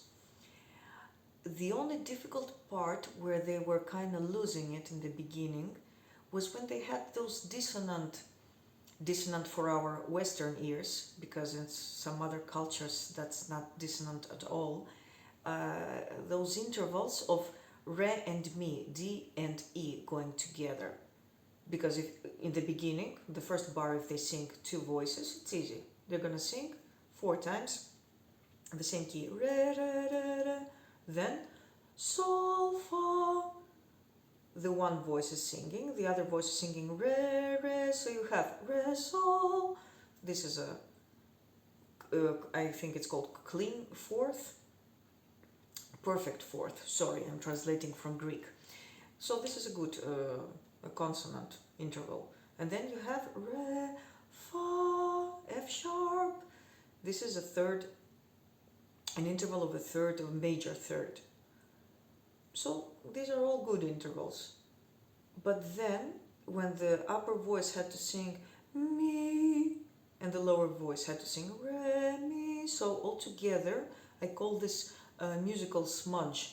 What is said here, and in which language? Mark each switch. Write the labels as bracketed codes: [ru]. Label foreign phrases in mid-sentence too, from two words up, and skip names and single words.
[en] The only difficult part where they were kind of losing it in the beginning was when they had those dissonant for our Western ears, because in some other cultures that's not dissonant at all, those intervals of re and mi, D and E going together. Because if in the beginning, the first bar, if they sing 2 voices, it's easy. They're gonna sing 4 times the same key, re, re, re, re. Then sol, fa. The one voice is singing, the other voice is singing re, re. So you have re, sol. This is I think it's called clean 4th. Perfect 4th. Sorry, I'm translating from Greek. So this is a good a consonant interval. And then you have re, fa, F sharp. This is a third, an interval of a third, of a major third. So these are all good intervals. But then when the upper voice had to sing mi and the lower voice had to sing re, mi, so altogether I call this musical smudge.